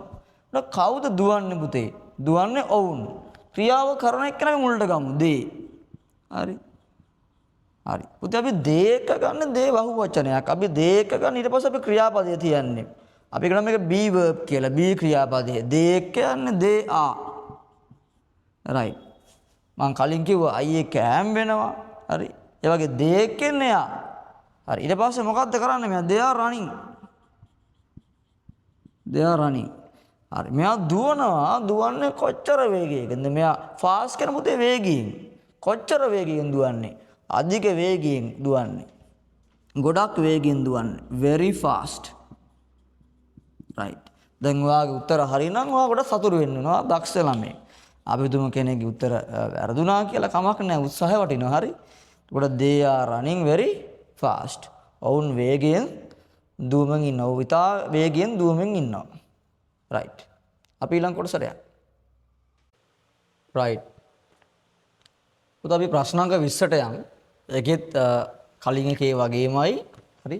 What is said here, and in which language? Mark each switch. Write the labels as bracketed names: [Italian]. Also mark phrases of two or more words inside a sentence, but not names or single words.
[Sinhala] ඒක කවුද දුවන්නේ පුතේ? දුවන්නේ ඔවුන්. ක්‍රියාව කරන එක නෙමෙයි මුලට ගමු. දේ. හරි. හරි. පුතේ අපි දේ එක ගන්න දේ බහු වචනයක්. අපි දේ එක ගන්න ඊට පස්සේ අපි ක්‍රියාපදය තියන්නේ. අපි කියනවා මේක [English] be verb [Sinhala] කියලා. be ක්‍රියාපදය. දේ කියන්නේ [English] they are. right. [Sinhala] මම කලින් කිව්වා අයියේ කෑම් වෙනවා. හරි. ඒ වගේ they කියන්නේ යා. හරි. ඊට පස්සේ මොකද්ද කරන්නේ? මෙයා [English] they are running. they are running. [Sinhala] හරි. මෙයා දුවනවා. දුවන්නේ කොච්චර වේගයකින්ද? මෙයා fast කියන පුතේ වේගයෙන්. කොච්චර වේගයෙන් දුවන්නේ? අධික වේගයෙන් දුවන්නේ. ගොඩක් වේගයෙන් දුවන්නේ. [English] very fast. right. [Sinhala] දැන් ඔයාගේ උත්තර හරි නම් ඔයා ගොඩක් සතුටු වෙන්න ඕනවා. දක්ෂ ළමයි. අපි තුමු කෙනෙක්ගේ උත්තර වැරදුනා කියලා කමක් නැහැ. උත්සාහය වටිනවා. හරි. එතකොට [English] they are running very fast. [Sinhala] ඔවුන් වේගයෙන් දුවමින් ඉන්නවා. විතා වේගයෙන් දුවමින් ඉන්නවා. right. අපි ඊළඟ කොටසට යන්න. right. පුතා අපි ප්‍රශ්නාංක 20ට යමු. ඒකෙත් කලින් එකේ වගේමයි. හරි.